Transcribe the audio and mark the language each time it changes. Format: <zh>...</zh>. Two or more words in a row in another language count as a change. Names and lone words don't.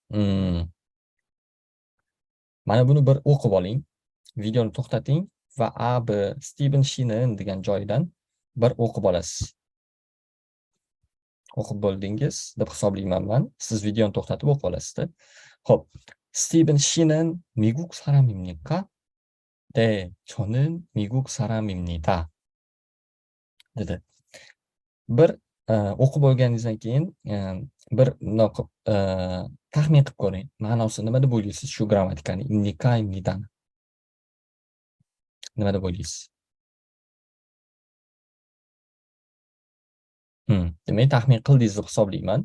<uz>Mana buni bir o'qib oling. Videoni to'xtating va A, B, Steven Shinen degan joydan bir o'qib olasiz. o'qib bo'ldingiz deb hisoblayman men. Siz videoni to'xtatib o'qib olasiz-da. Xo'p.</uz> <ko>스티븐 씨는 미국 사람입니까? 네, 저는 미국 사람입니다.</ko> <uz>dedi. Bir o'qib bo'lganingizdan keyin bir bundoq qilib taxmin qilib ko'ring. Ma'nosi nima deb o'ylaysiz shu grammatikani? Imnika, imnidani. Nima deb o'ylaysiz? Demak, taxmin qildingiz deb hisoblayman.</uz>